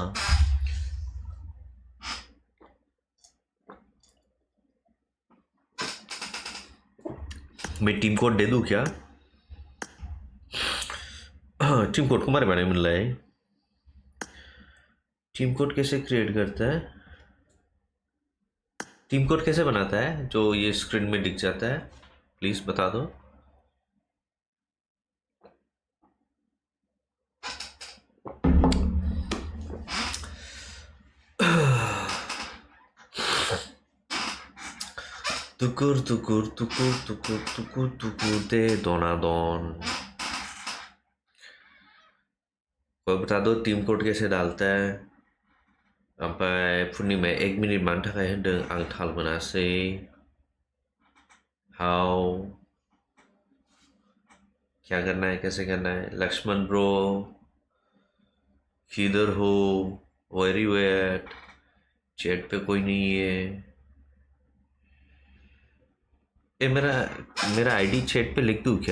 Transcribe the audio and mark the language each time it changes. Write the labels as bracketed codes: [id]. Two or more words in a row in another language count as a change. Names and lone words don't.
[hi] मैं [en] team code [hi] दे दूं क्या? [en] team code [hi] को हमारे बारे में मिल रहा है। [en] team code [hi] कैसे क्रिएट करता है? [en] team code [hi] कैसे बनाता है जो ये स्क्रीन में दिख जाता है? प्लीज बता दो। तुकुर तुकुर तुकुर तुकुर तुकुर तुकुर दे दोनादोन। कोई बता दो [en] team code [hi] कैसे डालता है? [brx] पूर्णिमा 1 मिनट मान थाखाय होनदों आं थाल मोनासै। [hi] हाउ क्या करना है, कैसे करना है? लक्ष्मण ब्रो किधर हो, [en] where you at? [hi] चैट पे कोई नहीं है। मेरा आईडी चैट पे लिख दूँ क्या?